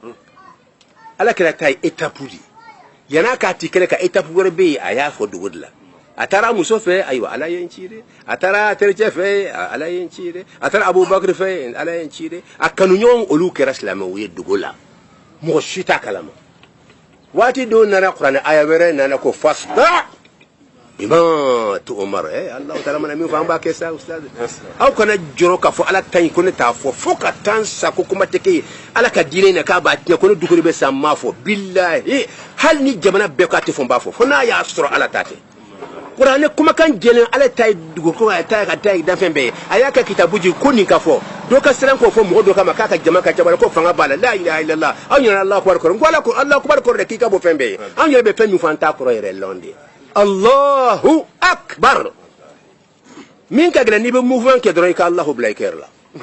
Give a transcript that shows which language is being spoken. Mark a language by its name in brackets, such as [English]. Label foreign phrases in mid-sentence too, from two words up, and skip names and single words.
[Bambara] Ala kɛra ta ye étape de yan'a k'a ti kɛlɛ ka étape wɛrɛ bɛ yen a y'a fɔ dogo de la a taara muso fɛ ayiwa Ala ye n ci dɛ a taara tericɛ fɛ Ala ye n ci dɛ a taara Abubakar fɛ Ala ye n ci dɛ a kanuɲɔgɔn olu kɛra silamɛw ye dogo la mɔgɔ si t'a kalama waati dɔw nana kuranɛ aya wɛrɛ nana ko fasta [Arabic] بما تؤمر الله تعالى [Bambara] mana min fɔ an b'a kɛ sa ustaz aw kana jɔrɔ k'a fɔ Ala ta in ko ne t'a fɔ fo ka taa sa ko kuma tɛ kɛ Ala ka diinɛ na k'a b'a tiɲɛ ko ne dugu de bɛ sa n m'a fɔ bilahi hali ni jamana bɛɛ k'a tɛ fɔ n b'a fɔ fo n'a y'a sɔrɔ Ala ta tɛ kuranɛ kumakan jɛlen Ala ta ye dugukolo a ta ye ka da ye danfɛn bɛɛ ye a y'a kɛ kitabu ji ko nin ka fɔ dɔ ka siran k'o fɔ mɔgɔ dɔ kama k'a ka jama ka ca ko fanga b'a la [Arabic] لا إله إلا الله [Bambara] aw ɲɛna [Arabic] الله أكبر [Bambara] kɔrɔ n ko [Arabic] الله أكبر [Bambara] kɔrɔ de k'i ka bɔ fɛn bɛɛ ye anw yɛrɛ bɛ fɛn min fɔ an t'a kɔrɔ yɛrɛ lɔn de [Arabic] الله أكبر [Bambara] min ka gɛlɛn n'i bɛ mouvement kɛ dɔrɔn i ka Allahu bila i kɛrɛ la